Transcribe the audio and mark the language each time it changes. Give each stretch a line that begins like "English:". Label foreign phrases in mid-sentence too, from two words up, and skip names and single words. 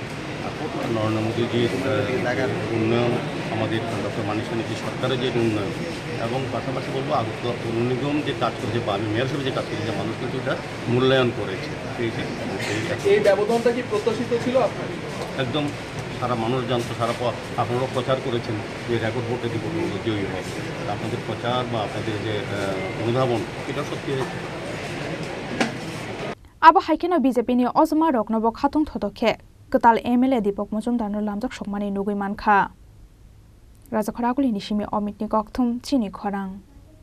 Bangla: আর নরেন্দ্র মোদীজির উন্নয়ন, আমাদের ডক্টর মানিক সানির সরকারের যে উন্নয়ন, এবং পাশাপাশি বলবো আগরতলা পৌর নিগম যে কাজ করেছে বা আমি মেয়র হিসেবে যে কাজ করেছে, মানুষ কিন্তু এটা মূল্যায়ন করেছে। এই ব্যবধানটা কি প্রত্যাশিত ছিল আপনার? একদম সারা মানুষ জানতো, আপনারাও প্রচার করেছেন যে রেকর্ড ভোটে দীপকবাবু জয়ী হবে। আপনাদের প্রচার বা আপনাদের যে অনুধাবন, এটা সত্যি হয়েছে।
Kok Borok: Abo haikeno BJP ni ozma roknobo khatung thotokhe ketal MLA Dipok Majumdar no lamjak sokmani nugui mankha Raja Khoraguli ni simi Omit ni kokthum chini khorang